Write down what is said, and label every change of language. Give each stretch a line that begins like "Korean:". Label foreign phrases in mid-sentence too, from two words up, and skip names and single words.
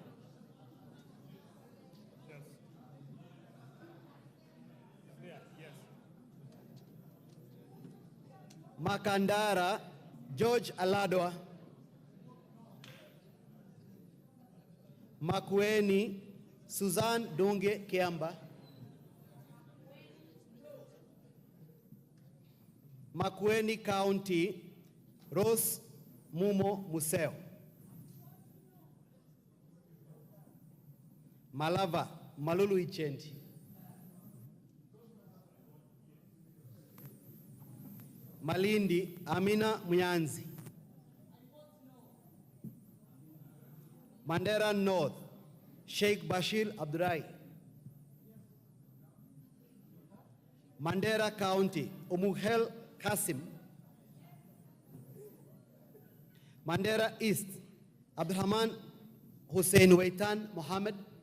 English: Makandara George Aladwa, Makueni Suzanne Donge Kiamba, Makueni County Rose Mumo Museo, Malava Malulu Ichendi, Malindi Amina Munyanzi, Mandera North Sheikh Bashir Abdurai, Mandera County Umuhel Kasim, Mandera East Abdurrahman Hussein Waitan Mohammed,